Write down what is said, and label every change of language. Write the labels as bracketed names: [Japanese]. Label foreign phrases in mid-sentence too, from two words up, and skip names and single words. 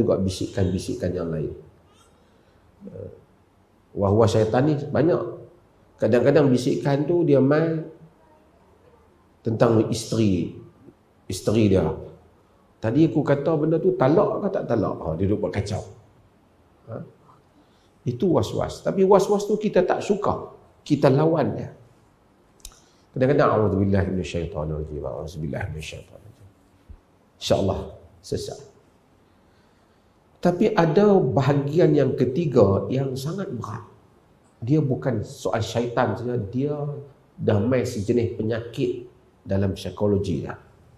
[Malay] Kadang-kadang ada juga bisikan-bisikan yang lain. Wah-wah syaitan ni banyak. Kadang-kadang bisikan tu dia main tentang isteri dia. Tadi aku kata benda tu talak ke tak talak? Dia duduk buat kacau. Itu was-was. Tapi was-was tu kita tak suka. Kita lawan dia. [Arabic] Kadang-kadang أعوذ بالله من الشيطان الرجيم. أعوذ بالله من الشيطان الرجيم. [Malay] InsyaAllah sesat. Tapi ada bahagian yang ketiga yang sangat berat. Dia bukan soal syaitan saja, dia dah main sejenis penyakit dalam psikologi dah.